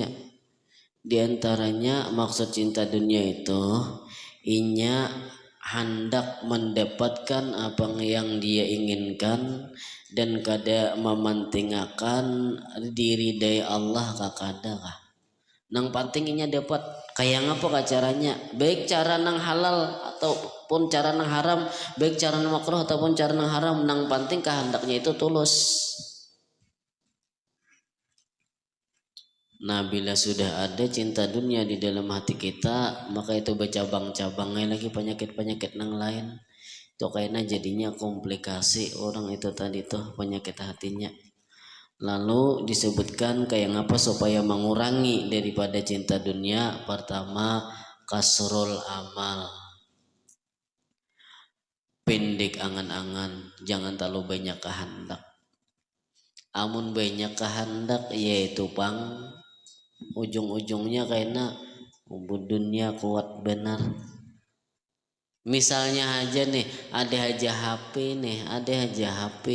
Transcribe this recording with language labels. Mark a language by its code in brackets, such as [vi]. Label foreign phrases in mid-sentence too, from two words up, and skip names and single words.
[id] Di antaranya maksud cinta dunia itu inya hendak mendapatkan apa yang dia inginkan dan kada mementingkan diri dari Allah kakada kah. [bjn] Nang pentingnya dapat kayak ngapa caranya, baik cara nang halal ataupun cara nang haram, baik cara nang makruh ataupun cara nang haram, nang penting kehendaknya itu tulus. [id] Nah, bila sudah ada cinta dunia di dalam hati kita, maka itu bercabang-cabangnya lagi penyakit-penyakit yang lain. Itu kayaknya jadinya komplikasi orang itu tadi tuh penyakit hatinya. Lalu disebutkan kayak ngapa supaya mengurangi daripada cinta dunia. Pertama, [ar] kasrul amal, [id] pendek angan-angan, jangan terlalu banyak kehendak. [bjn] Amun banyak kehendak yaitu pang ujung-ujungnya kayaknya dunia kuat benar. [id] Misalnya aja nih, ada aja HP nih, ada aja HP.